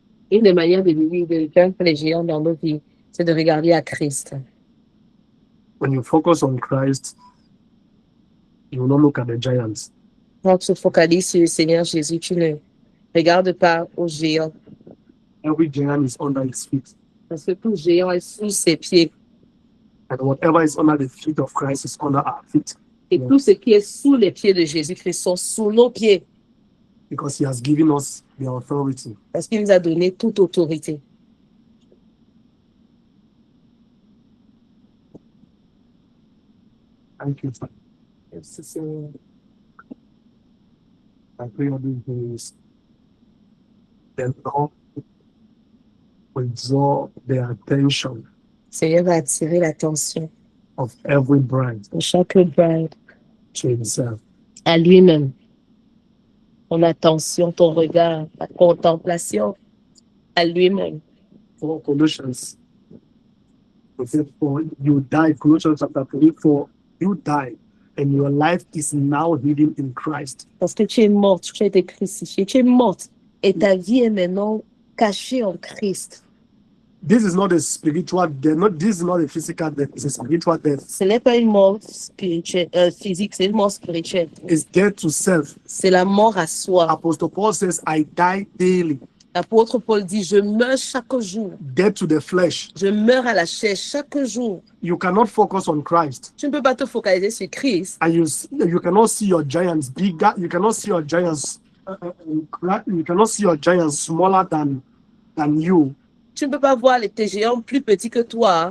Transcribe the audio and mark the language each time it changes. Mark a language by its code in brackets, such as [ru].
[fr] Une des manières de vaincre les géants dans nos vies, c'est de regarder à Christ. [en] When you focus on Christ, you will not look at the giants. [fr] Quand tu te focalises sur le Seigneur Jésus, tu ne regardes pas aux géants. [en] Every giant is under his feet. [fr] Parce que tout géant est sous ses pieds. [en] And whatever is under the feet of Christ is under our feet. [fr] Et tout ce qui est sous les pieds de Jésus-Christ sont sous nos pieds. [en] Because he has given us the authority. [fr] Parce qu'il nous a donné toute autorité. [en] Thank you. [fr] Merci, Seigneur. [en] I pray all these days. The Lord will draw the attention [fr] Seigneur va attirer l'attention [en] of every bride [fr] de chaque bride [en] to himself. [fr] à lui-même. Ton attention, ton regard, ta contemplation à lui-même. [en] For Colossians, it said, for you died, Colossians chapter 3, for you died, and your life is now hidden in Christ. [fr] Parce que tu es morte, tu as été crucifiée, tu es morte, et ta vie est maintenant cachée en Christ. [en] This is not a spiritual death. This is not a physical death. It's a spiritual death. [fr] Ce n'est pas une mort spirituelle, physique, c'est une mort spirituelle. [en] It's death to self. [fr] C'est la mort à soi. [en] Apostle Paul says, I die daily. [fr] L'apôtre Paul dit, je meurs chaque jour. [en] Death to the flesh. [fr] Je meurs à la chair chaque jour. [en] You cannot focus on Christ. [fr] Tu ne peux pas te focaliser sur Christ. [en] And you cannot see your giants bigger. You cannot see your giants. You cannot see your giants smaller than you. [fr] Tu ne peux pas voir tes géants plus petits que toi